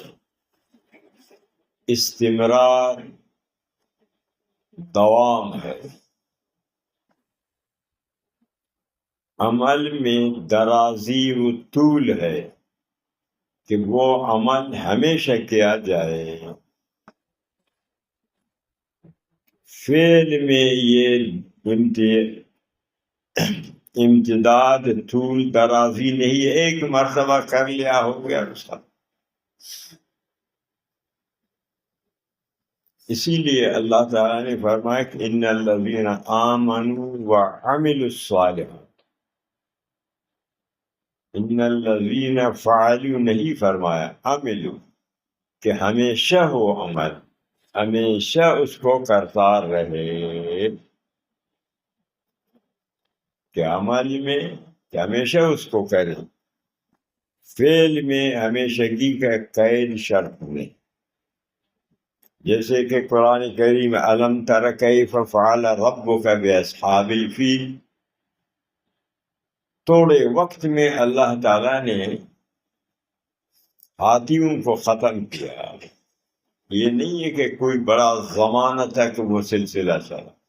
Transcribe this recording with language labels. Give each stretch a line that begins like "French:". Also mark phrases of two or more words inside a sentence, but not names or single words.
Urdu: استمرار، دوام ہے، عمل میں درازی و طول ہے کہ وہ عمل ہمیشہ کیا جائے۔ فعل میں یہ امتداد، طول، درازی نہیں، ایک مرتبہ کر لیا ہو گیا اس کا۔ اسی لیے اللہ تعالیٰ نے فرمایا کہ
Arabic: ان الذین آمنوا وعملوا الصالحات، ان الذین فعلوا
Urdu: نہیں فرمایا، عملوا، کہ ہمیشہ ہو عمل، ہمیشہ اس کو کرتا رہے، کہ عمل میں کہ ہمیشہ اس کو کرے، فعل میں ہمیشگی کا قید شرط نہیں، جیسے کہ قرآن کریم
Arabic: الم تر کیف فعل ربک باصحاب الفیل،
Urdu: تھوڑے وقت میں اللہ تعالیٰ نے ہاتھیوں کو ختم کیا، یہ نہیں ہے کہ کوئی بڑا زمانہ تک وہ سلسلہ چلا۔